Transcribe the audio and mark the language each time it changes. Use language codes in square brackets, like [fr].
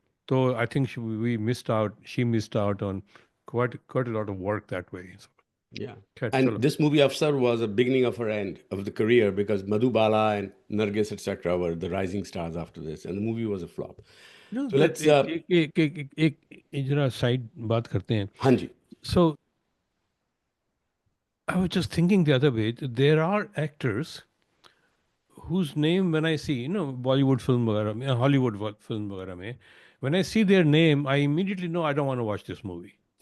[en] So I think she missed out on quite a lot of work that way. So, Yeah. [hi] खैर, [en] And [hi] चलो. [en] this movie Afsar was a beginning of her end of the career because Madhubala and Nargis, etc., were the rising stars after this, and the movie was a flop. No, So but let's, [hi] एक जरा side बात करते हैं. हाँ जी, [en] So I was just thinking the other way. There are actors whose name when I see, you know, Bollywood film [hi] वगैरह में, [en] Hollywood film वगैरह में, when I see their name, I immediately know I don't want to watch this movie.